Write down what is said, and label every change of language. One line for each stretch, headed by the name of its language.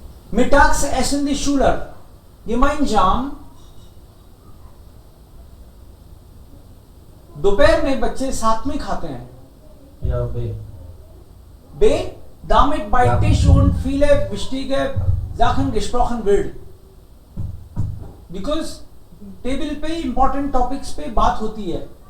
German: Mittags essen die Schüler.
Hindi: gemeinsam दोपहर में बच्चे साथ में खाते हैं.
German: Ja, B. B. Damit bei Tisch und viele wichtige Sachen gesprochen wird.
Hindi: Because table पे इंपॉर्टेंट टॉपिक्स पे बात होती है.